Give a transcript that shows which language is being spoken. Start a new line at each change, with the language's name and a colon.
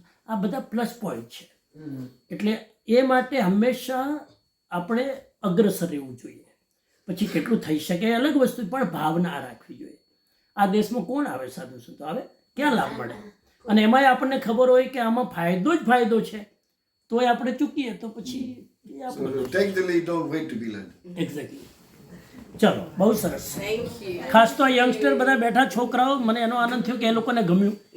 Gujarati: આ બધા plus point છે. એટલે એ માટે હંમેશા આપણે અગ્રસર રહેવું જોઈએ. પછી કેટલું થઈ શકે એ અલગ વસ્તુ, પણ ભાવના રાખવી જોઈએ. આ દેશમાં કોણ આવે સાધુ સંતો આવે, ક્યાં લાભ મળે? અને એમાંય આપણને ખબર હોય કે આમાં ફાયદો જ ફાયદો છે, તોય આપણે ચૂકીએ તો પછી
English: So take the lead, don't wait to be led.
Gujarati: Exactly. ચલો, બહુ સરસ.
English: Thank you.
Gujarati: ખાસ તો આ યંગસ્ટર બધા બેઠા છોકરાઓ, મને એનો આનંદ થયો કે એ લોકોને ગમ્યું.